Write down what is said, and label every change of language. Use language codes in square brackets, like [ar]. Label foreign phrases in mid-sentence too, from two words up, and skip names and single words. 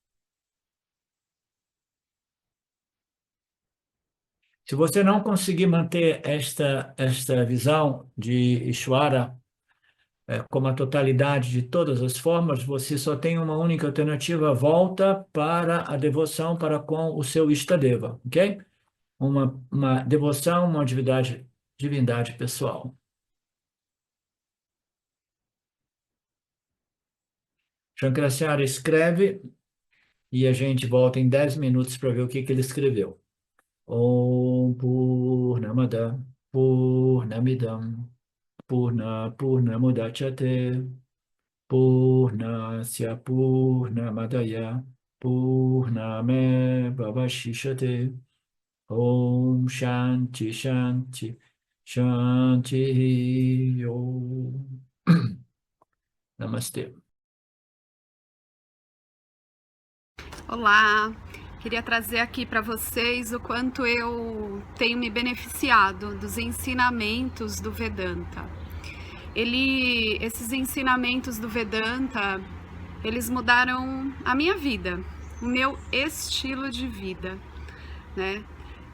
[pt] Se você não conseguir manter esta visão de Ishvara como a totalidade de todas as formas, você só tem uma única alternativa: volta para a devoção para com o seu Istadeva, ok? Uma devoção, uma divindade pessoal. Shankaracharya escreve e a gente volta em 10 minutos para ver o que ele escreveu. [sa] Om Purnamada Purnamidam Purnamudachyate Purnasya Purnamadaya Purnameva Vashishyate. Om Shanti Shanti Shanti Om. [pt] Namastê. Olá, queria trazer aqui para vocês o quanto eu tenho me beneficiado dos ensinamentos do Vedanta. Esses ensinamentos do Vedanta, eles mudaram a minha vida, o meu estilo de vida, né?